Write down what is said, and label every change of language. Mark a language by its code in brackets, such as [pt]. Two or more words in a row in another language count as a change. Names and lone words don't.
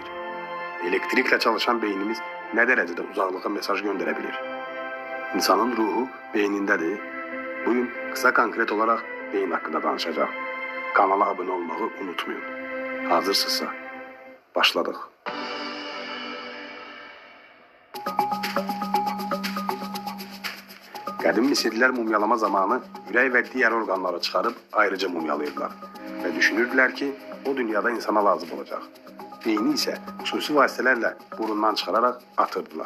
[tr] Elektrikle çalışan beynimiz ne derecede uzaklığa mesaj gönderebilir? İnsanın ruhu beynindedir. Bugün kısa konkret olarak beyin hakkında danışacağım. Kanala abone olmayı unutmayın. Hazırsınızsa başladık. [az] Qədim Misirlilər mumyalama zamanı ürək və digər orqanları çıxarıb ayrıca mumyalayırlar və düşünürdülər ki, o dünyada insana lazım olacaq. Beyni isə xüsusi vasitələrlə burundan çıxararaq atırdılar.